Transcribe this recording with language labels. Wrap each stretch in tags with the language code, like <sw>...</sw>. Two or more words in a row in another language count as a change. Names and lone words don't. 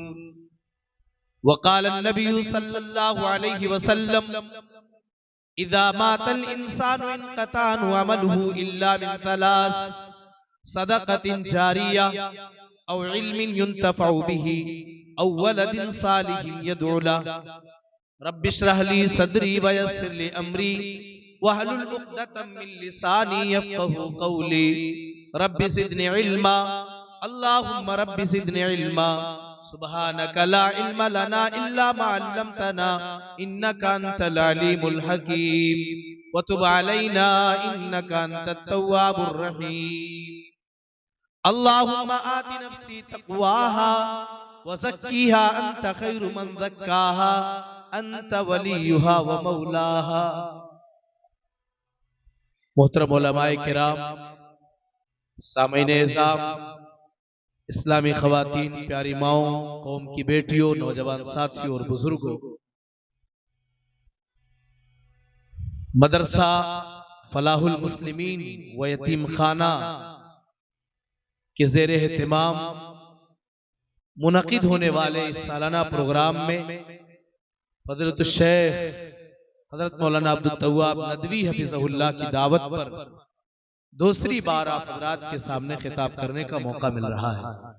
<ar>وقال النبي صلى الله عليه وسلم إذا مات الإنسان انقطع عمله إلا من ثلاث صدقة جارية أو علم ينتفع به أو ولد صالح يدعو له. رب اشرح لي صدري ويسر لي أمري واحلل عقدة من لساني يفقهوا قولي. رب زدني علما اللهم رب زدني علما سبحانك لا علم لنا إلا ما علمتنا إنك أنت العليم الحكيم وتب علينا إنك أنت التواب الرحيم. اللهم آت نفسي تقواها وزكها أنت خير من زكاها أنت وليها ومولاها.</ar> <ur>محترم علمائے کرام، سامعین عظام، اسلامی خواتین، پیاری ماؤں، قوم کی بیٹیوں، نوجوان ساتھیوں اور بزرگوں, مدرسہ فلاح المسلمین و یتیم خانہ کے زیر اہتمام منعقد ہونے والے اس سالانہ پروگرام میں حضرت شیخ حضرت مولانا عبدالتواب ندوی حفظہ اللہ کی دعوت پر دوسری بار آپ حضرات کے سامنے خطاب کرنے کا موقع مل رہا ہے.</ur>